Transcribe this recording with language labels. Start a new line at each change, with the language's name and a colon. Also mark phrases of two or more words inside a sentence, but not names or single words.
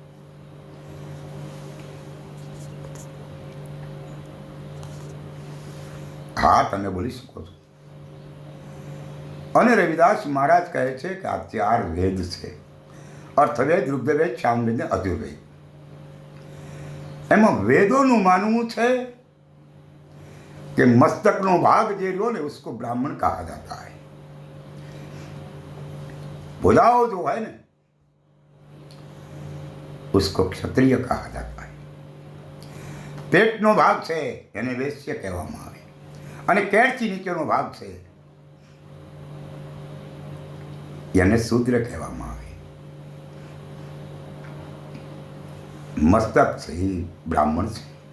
Gujarati: હા, તમે બોલી શકો છો. અને રવિદાસ મહારાજ કહે છે કે આ 4 વેદ છે, અર્થવેદ, ઋગ્વેદ, સામવેદ ને અધુર્વેદ. એમાં વેદોનું માનવું છે कि मस्तकનો भाग જે રહ્યો ને
Hindi: उसको ब्राह्मण कहा जाता है. भुजाओं जो है ना उसको क्षत्रिय कहा जाता है.
Gujarati: પેટનો ભાગ છે એને વૈશ્ય કહેવામાં આવે, અને કેળથી નીચેનો ભાગ છે એને શૂદ્ર કહેવામાં આવે. મસ્તક છે એ બ્રાહ્મણ છે.